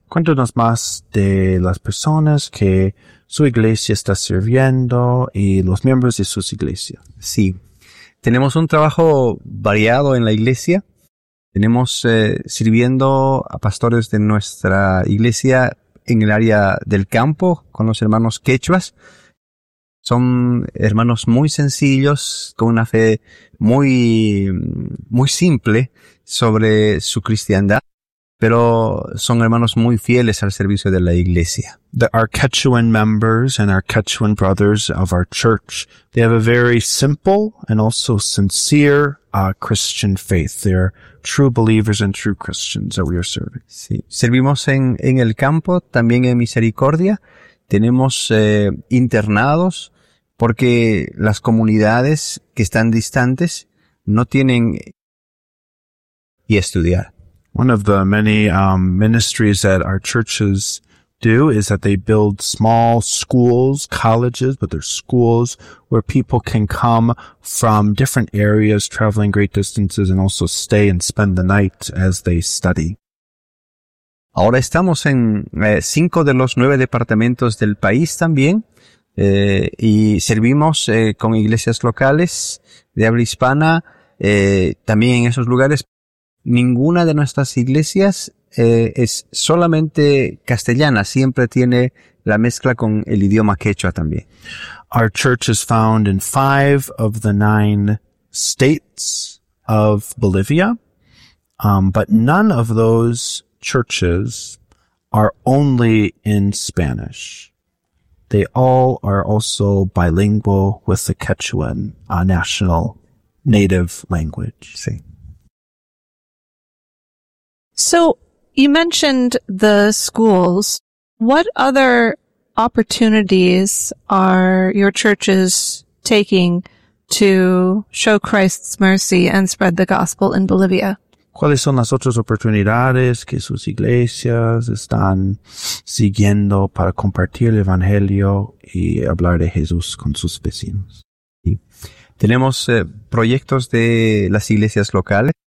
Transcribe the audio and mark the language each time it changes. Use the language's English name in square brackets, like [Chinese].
[Spanish] Cuéntanos más de las personas que su iglesia está sirviendo y los miembros de sus iglesias. Sí, tenemos un trabajo variado en la iglesia. Tenemos sirviendo a pastores de nuestra iglesia en el área del campo con los hermanos quechuas. Son hermanos muy sencillos, con una fe muy, muy simple sobre su cristiandad. Pero son hermanos muy fieles al servicio de la iglesia. [English] Our Quechuan members and our Quechuan brothers of our church, they have a very simple and also sincere Christian faith. They're true believers and true Christians that we are serving. [Spanish] Sí. Servimos en el campo, también en misericordia. Tenemos internados porque las comunidades que están distantes no tienen y estudiar. [English] One of the many ministries that our churches do is that they build small schools, colleges, but they're schools where people can come from different areas, traveling great distances, and also stay and spend the night as they study. [Spanish] Ahora estamos en 5 de los 9 departamentos del país también, y servimos con iglesias locales de habla hispana también en esos lugares. Ninguna de nuestras iglesias es solamente castellana, siempre tiene la mezcla con el idioma quechua también. [English] Our church is found in 5 of the 9 states of Bolivia, but none of those churches are only in Spanish. They all are also bilingual with the Quechuan, a national native language. [Spanish] Sí. [English] So you mentioned the schools. What other opportunities are your churches taking to show Christ's mercy and spread the gospel in Bolivia? [Spanish] ¿Cuáles son las otras oportunidades que sus iglesias están siguiendo para compartir el evangelio y hablar de Jesús con sus vecinos? Sí. Tenemos proyectos de las iglesias locales.